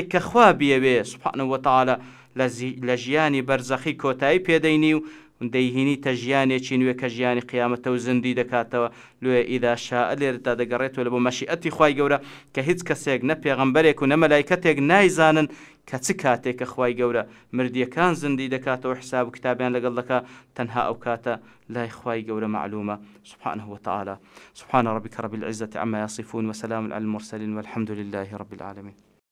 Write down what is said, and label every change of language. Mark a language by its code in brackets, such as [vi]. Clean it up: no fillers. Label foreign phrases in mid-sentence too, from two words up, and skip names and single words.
[ckb] کە خوا بیەوێ [ar] سوبحانەه وتەعالە [ckb] لە ژیانی بەرزەخی کۆتایی پێدەینی و دەیهێنیتە ژیانێکی نوێ کە ژیانی قیامەتە و زندی دەکاتەوە لێ [ar] ئیذا شاء [ckb] لێرەدا دەگەڕێتەوە لە بۆ مەشیئەتی خوای گەورە کە هیچ کەسێک نە پێغەمبەرێک و نە مەلایکەتێک نایزانن کە چ کاتێک کە خوای گەورە مردیەکان زندی دەکاتەوە حساب و کتابیان لەگەڵ دەکات تەنها ئەو کاتە لای خوای گەورە معلومە [ar] سبحانه وتعالى سبحان ربك رب العزة عما يصفون وسلام على المرسلين والحمد لله رب العالمين.